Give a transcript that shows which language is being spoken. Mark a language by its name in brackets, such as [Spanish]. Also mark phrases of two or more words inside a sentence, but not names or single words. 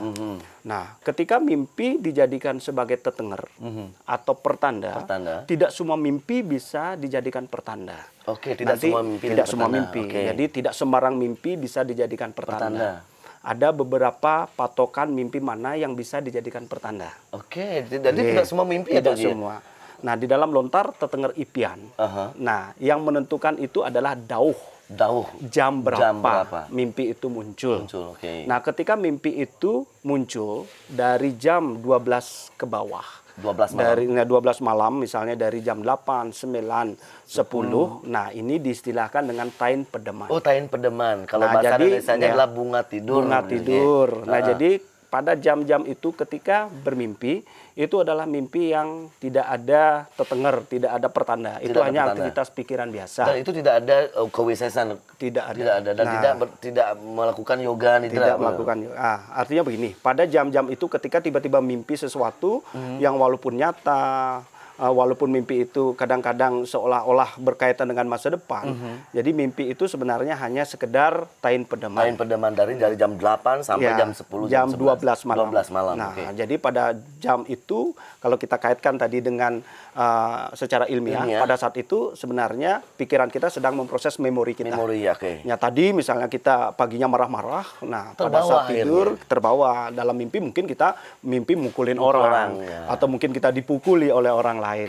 [Indonesian] Nah, ketika mimpi dijadikan sebagai tetenger atau pertanda, tidak semua mimpi bisa dijadikan pertanda. Tidak semua mimpi. Jadi tidak sembarang mimpi bisa dijadikan pertanda. Ada beberapa patokan mimpi mana yang bisa dijadikan pertanda. Jadi tidak semua mimpi tidak semua. Nah, di dalam lontar tetenger ipian. Nah, yang menentukan itu adalah jam berapa mimpi itu muncul. Okay. Nah, ketika mimpi itu muncul dari jam 12 ke bawah. 12 malam. Dari 12 malam misalnya dari jam 8, 9, 10. Nah, ini diistilahkan dengan [Balinese] tain pedeman. Oh, tain pedeman. [Indonesian] Kalau bahasa Indonesianya adalah bunga tidur. Bunga tidur. Nah, jadi pada jam-jam itu ketika bermimpi, itu adalah mimpi yang tidak ada tetenger, tidak ada pertanda. Itu hanya aktivitas pikiran biasa. Dan itu tidak ada kewisesan. Tidak ada. Tidak ada. Dan tidak melakukan yoga. Tidak melakukan yoga. Artinya begini, pada jam-jam itu ketika tiba-tiba mimpi sesuatu yang walaupun nyata, walaupun mimpi itu kadang-kadang seolah-olah berkaitan dengan masa depan. Jadi mimpi itu sebenarnya hanya sekedar [Balinese] tain pedeman. Tain pedeman [Indonesian] dari jam 8 sampai jam 10. Jam 12 malam. 12 malam. Nah, jadi pada jam itu kalau kita kaitkan tadi dengan secara ilmiah, pada saat itu sebenarnya pikiran kita sedang memproses memori kita. Ya, tadi misalnya kita paginya marah-marah, nah pada saat tidur terbawa dalam mimpi mungkin kita mimpi mukulin orang atau mungkin kita dipukuli oleh orang lain.